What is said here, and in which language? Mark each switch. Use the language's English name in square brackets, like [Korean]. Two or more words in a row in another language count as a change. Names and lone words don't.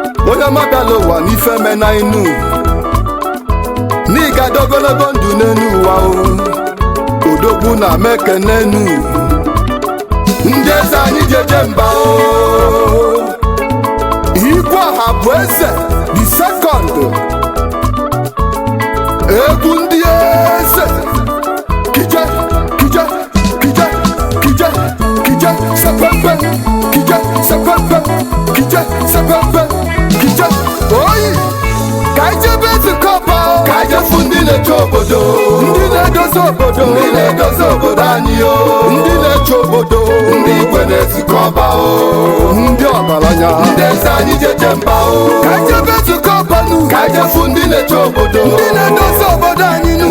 [Igbo] Onye ọma bịala ụwa n'ife me na inu. N'ịga dị ogologo ndụ n'enu ụwa o. Odogwu na m ekene nu. Ndị eze anyị ji eje mba o. Igwe ọha bụ eze, [English] the second. [Igbo] Egwu ndị eze. Kije, kije, kije, kije, kije, sepepe, kije, sepepe, kije, sepepe, kije, oyi. Ka anyị jebe nzukọ ọba o. Ka anyị jee fụ ndị na-eche obodo. Ndị na-edozi obodo. Ndị na-edozi obodo anyị o. Ndị na-eche obodo. Ndị igwe na-ezukọ ọba o. Ndị ọgaranya. Ndị eze anyị jeje mba o. Ka anyị jebe nzukọ ọba nụ. Ka anyị jee fụ ndị na-eche obodo. Ndị na-edozi obodo anyị nụ.